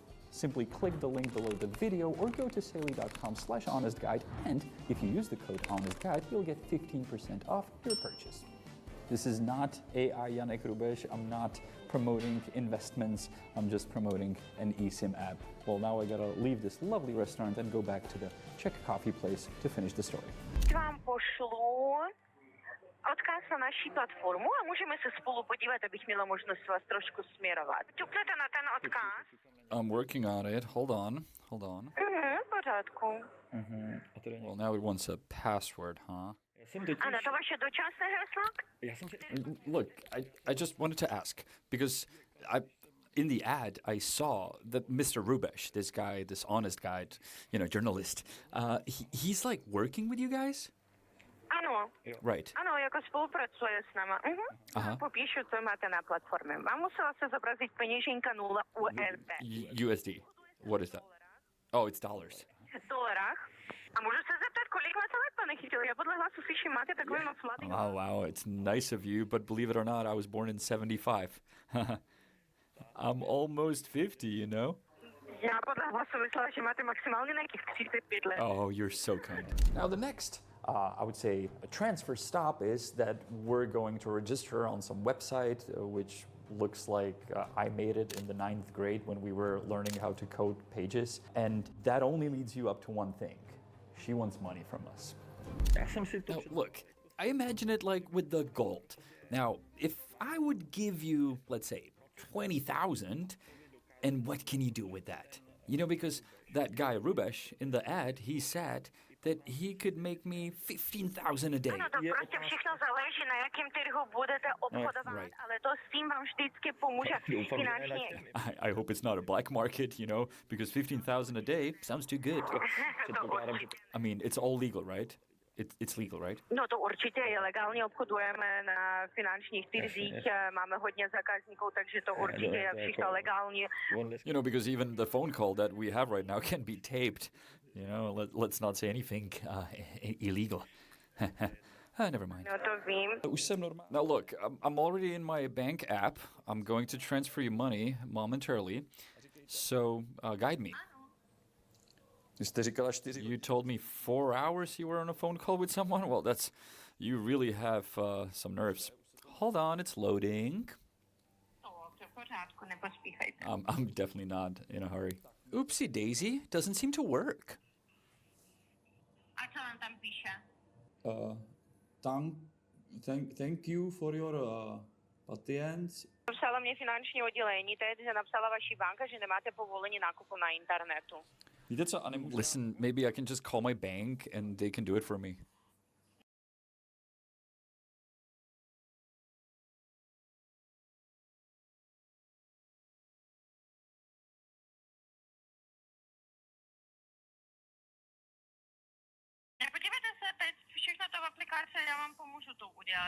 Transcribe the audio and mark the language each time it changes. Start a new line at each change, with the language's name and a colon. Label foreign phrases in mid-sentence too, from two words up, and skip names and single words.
English: Simply click the link below the video or go to saily.com/honestguide, and if you use the code honestguide, you'll get 15% off your purchase. This is not AI Janek Rubesh. I'm not promoting investments. I'm just promoting an eSIM app. Well, now I gotta leave this lovely restaurant and go back to the Czech coffee place to finish the story.
Czech: Vám pošlu odkaz na naší platformu a můžeme se spolu podívat, abych měla možnost vás trošku směrovat. Ťuknete na ten odkaz?
English: I'm working on it. Hold on.
Czech: Pořádku.
English: Well, now it wants a password, huh?
Czech: Ano, to vaše dočasné heslo?
English: Look, I just wanted to ask, because in the ad, I saw that Mr. Rubesh, this guy, this honest guy, journalist, he's like working with you guys?
Czech: Ano.
English: Right.
Czech: Ano, jako spolupracuje s náma. Aha. Popíšu, co máte na platformě. Vám musela se zobrazit peněženka 0 USD.
English: USD. What is that? Oh, it's dollars.
Czech: V dolarách. A můžu se zeptat, kolik máte let, pane Chytil? Já podle hlasu slyším, máte takový moc mladý.
English: Oh, wow, it's nice of you, but believe it or not, I was born in 75. I'm almost 50, you know?
Czech: Já podle hlasu myslela, že máte maximálně nějakých 35 let.
English: Oh, you're so kind. Now the next, I would say, a transfer stop is that we're going to register on some website, which looks like I made it in the 9th grade when we were learning how to code pages. And that only leads you up to one thing. She wants money from us. Now, look, I imagine it like with the gold. Now, if I would give you, let's say, 20,000, and what can you do with that? Because that guy Rubesh in the ad, he said that he could make me 15,000 a day.
Czech: Ano, to prostě všechno záleží, na jakém trhu budete obchodovat,
English: Right.
Czech: ale to s tím vám vždycky pomůže finančně.
English: I hope it's not a black market, because 15,000 a day sounds too good. I mean, it's all legal, right? It's legal, right?
Czech: No to určitě je legálně, obchodujeme na finančních trzích, máme hodně zákazníků, takže to určitě je všechno legálně.
English: Because even the phone call that we have right now can be taped. Let's not say anything illegal. Never mind.
Czech: No to vím.
English: Now look, I'm already in my bank app. I'm going to transfer you money momentarily. So guide me. You told me 4 hours you were on a phone call with someone? Well, you really have some nerves. Hold on, it's loading. I'm definitely not in a hurry. Oopsie daisy, doesn't seem to work.
Czech: A co on tam píše?
English: Thank you for your patience.
Czech: Napsala mě finanční oddělení, teď, že napsala vaší banka, že nemáte povolení nákupu na internetu.
English: Listen, maybe I can just call my bank and they can do it for me.
Czech: Podívejte se, teď všechno to v aplikaci, já vám pomůžu to udělat.